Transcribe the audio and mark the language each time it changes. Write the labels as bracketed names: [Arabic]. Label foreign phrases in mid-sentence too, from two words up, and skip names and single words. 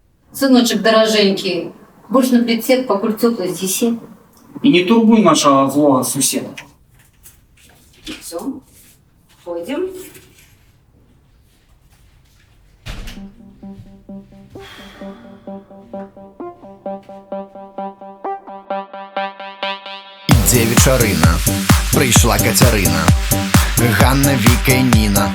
[Russian] Сыночек дороженький, больше на прицеп, покуль теплый здесь сидь. И не турбуй нашего злого суседа. Все, пойдем. [Belarusian] Ідзе вечарына, прыйшла Кацярына, Ганна, Віка і Ніна.